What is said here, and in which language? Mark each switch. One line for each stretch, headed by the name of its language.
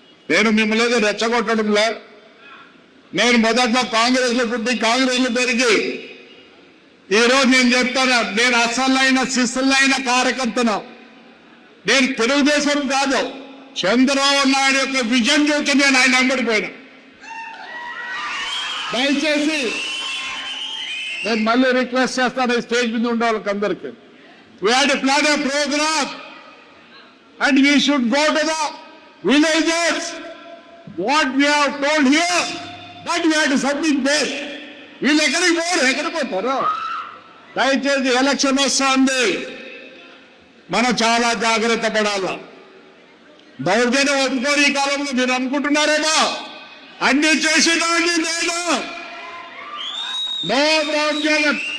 Telugu: నేను మిమ్మల్ని రెచ్చగొట్టడంలే. నేను మొదట్లో కాంగ్రెస్ లో పుట్టి కాంగ్రెస్ లో పెరిగి ఈరోజు నేను చెప్తాను, నేను అసలైన సిసలైన కార్యకర్తను. నేను తెలుగుదేశం కాదు, చంద్రబాబు నాయుడు యొక్క విజన్ చూసి నేను ఆయన వెంబడిపోయినా. దయచేసి నేను మళ్ళీ రిక్వెస్ట్ చేస్తాను, స్టేజ్ మీద ఉండే వాళ్ళకి అందరికీ.
English: We had to plan a programme and we should go to the villages. What we have told here, that we have to submit there.
Telugu: వీళ్ళు ఎక్కడికి పోతారు? దయచేసి ఎలక్షన్ వస్తుంది, మనం చాలా జాగ్రత్త పడాలి. దౌర్జన్యం ఒప్పుకోరు ఈ కాలంలో. మీరు అనుకుంటున్నారేమో అన్ని చేసినాన్ని నేను నో దౌర్జన్యం.